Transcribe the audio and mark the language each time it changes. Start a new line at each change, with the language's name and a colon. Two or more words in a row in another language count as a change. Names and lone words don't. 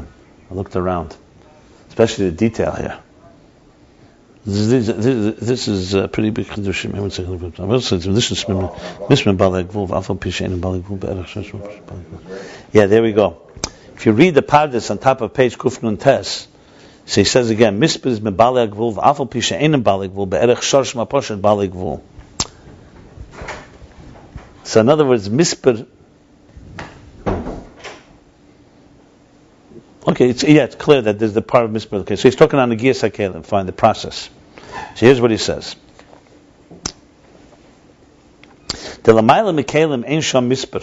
English: I looked around, especially the detail here. This is pretty big chidushim. Yeah, there we go. If you read the pardes on top of page Kufnun Tes, so he says again,
Hebrew: מספר הוא מבעלי גבול, ואף על פי שאינם בעלי גבול, בערך שורש מתפשט בעלי גבול.
English: So in other words, misper. Okay, it's clear that there's the part of misper. Okay, so he's talking on the
Hebrew: גיוס הכלים,
English: fine, the process. So here's what he says.
Hebrew: דלמעלה מכלים אין שם מספר.